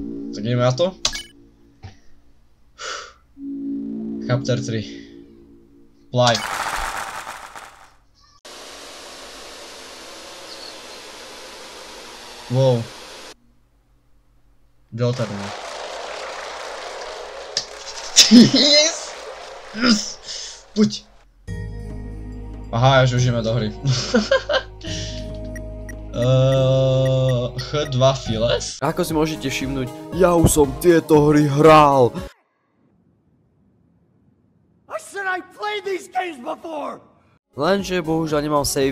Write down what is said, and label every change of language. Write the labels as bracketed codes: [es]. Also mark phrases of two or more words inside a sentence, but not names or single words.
[sk] Tak ideme na to. Chapter 3. [en] Fly. Wow. Jotarno. Yes! Yes! [sk] Buď! Aha, až už ideme do hry. H2 Files? Ako si môžete všimnúť, ja už som tieto hry hral. Lenže bohužiaľ nemám save.